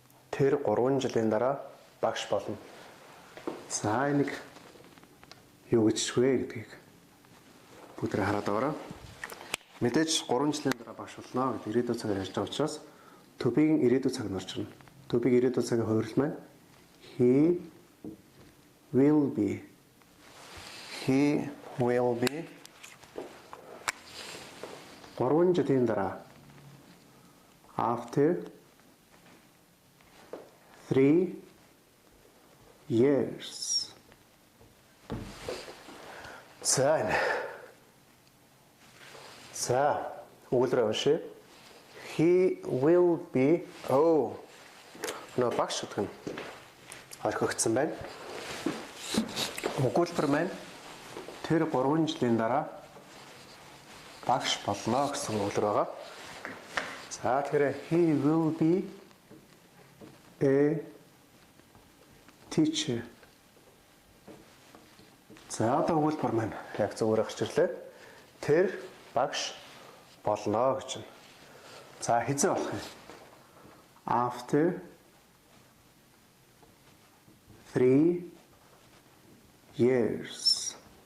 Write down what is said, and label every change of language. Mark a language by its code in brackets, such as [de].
[mn] Тэр 3 жилийн дараа багш болно. За энийг юу гэж вэ гэдгийг бүгдээ хараад байгаарай. Мэдээж 3 жилийн дараа багш болно гэдэг ирээдүйн цагаар ярьж байгаа учраас to be-ийн ирээдүйн цаг нь орчно. To be ирээдүйн цагийн хувирал маань [en] he will be. He will be [mn] 3 жилийн дараа [en] after 3 years. [mn] За, өгүүлбэрээ уншъя. [en] He will be [mn] багш гэдэг нь орхигдсон байна. Өгүүлбэр маань тэр 3 жилийн дараа багш болно гэсэн өгүүлбэр байгаа. За тэгэхээр [en] he will be a teacher. [mn] За одоо өгүүлбэр маань яг зөвөр гарч ирлээ. Тэр багш болно гэж байна. За хизээ болох юм. [en] After 3 years.